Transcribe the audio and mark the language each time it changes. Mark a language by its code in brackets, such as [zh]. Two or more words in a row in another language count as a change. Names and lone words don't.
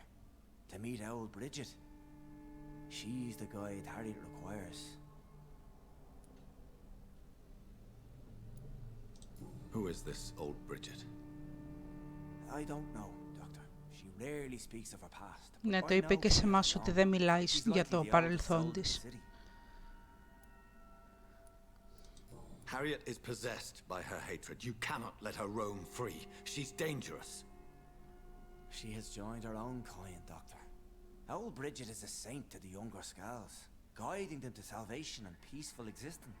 [en] To meet old Bridget. She's the guide Harriet requires. Who is this old Bridget? I don't know, Doctor. She rarely speaks of her past. [el] Ναι, το είπε και σε εμάς ότι δεν μιλάει για το παρελθόν της. [en] Harriet is possessed by her hatred. You cannot let her roam free. She's dangerous. She has joined her own kind, Doctor. Old Bridget is a saint to the younger Scals, guiding them to salvation and peaceful existence.